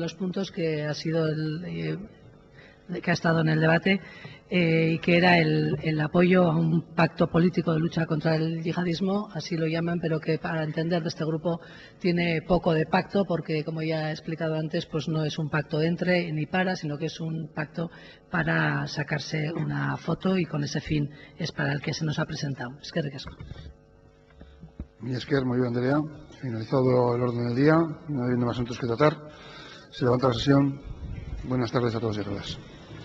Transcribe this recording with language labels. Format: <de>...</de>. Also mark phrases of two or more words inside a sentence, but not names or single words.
<es>los puntos que ha sido que ha estado en el debate, y que era el apoyo a un pacto político de lucha contra el yihadismo, así lo llaman, pero que para entender de este grupo tiene poco de pacto, porque, como ya he explicado antes, pues no es un pacto entre ni para, sino que es un pacto para sacarse una foto, y con ese fin es para el que se nos ha presentado.</es> <eu>Eskerrik asko. Mi Esker,</eu> <es>muy bien, Andrea. Finalizado el orden del día, no habiendo más asuntos que tratar, se levanta la sesión. Buenas tardes a todos y a todas.</es>